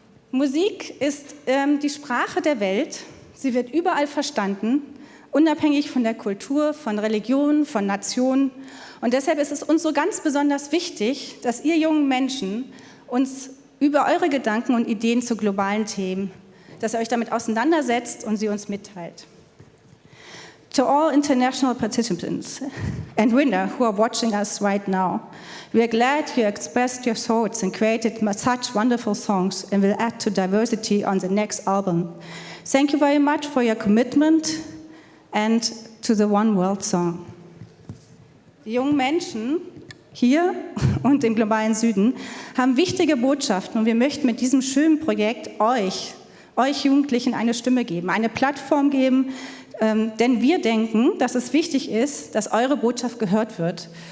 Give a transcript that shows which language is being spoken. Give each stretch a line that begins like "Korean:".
German: Musik ist die Sprache der Welt. Sie wird überall verstanden, unabhängig von der Kultur, von Religion, von Nationen. Und deshalb ist es uns so ganz besonders wichtig, dass ihr jungen Menschen uns über eure Gedanken und Ideen zu globalen Themen, dass ihr euch damit auseinandersetzt und sie uns mitteilt.
English: To all international participants and winners who are watching us right now, we are glad you expressed your thoughts and created such wonderful songs and will add to diversity on the next album. Thank you very much for your commitment and to the One World Song.
German: Die jungen Menschen hier und im globalen Süden haben wichtige Botschaften und wir möchten mit diesem schönen Projekt euch Jugendlichen eine Stimme geben, eine Plattform geben, denn wir denken, dass es wichtig ist, dass eure Botschaft gehört wird.